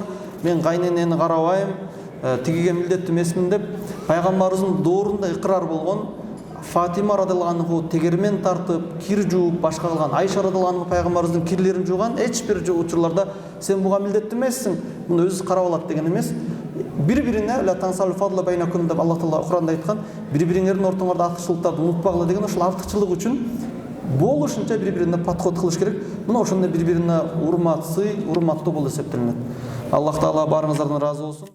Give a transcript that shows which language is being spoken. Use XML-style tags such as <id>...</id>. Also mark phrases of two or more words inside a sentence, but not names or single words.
<ky>Мен кайненени карабайм, тигиге милдеттүү эмесмин деп. Пайгамбарыбыздын доорунда икрар болгон Фатима</ky> <ar>رضي الله عنه</ar> <ky>тегермен тартып, кир жууп, башка кылган. Айша</ky> <ar>رضي الله عنه</ar> <ky>пайгамбарыбыздын кирлерин жууган. Эч бир учурларда сен буга милдеттүү эмессиң, муну өзү карап алат деген эмес. Бири-бирине</ky> <ar>لا تنسوا الفضل بينكم</ar> <ky>деп Аллах Таала Куранда айткан. Бири-бириңердин ортоңордо артыкчылыктарды унутпагыла деген. Ошол артыкчылык үчүн болушунча бири-бирине подход кылыш керек. Мына ошондой бири-бирине урмат, сый, урматтуу болуп эсептелинет. Аллах Таала барыңыздардан разы болсун.</ky>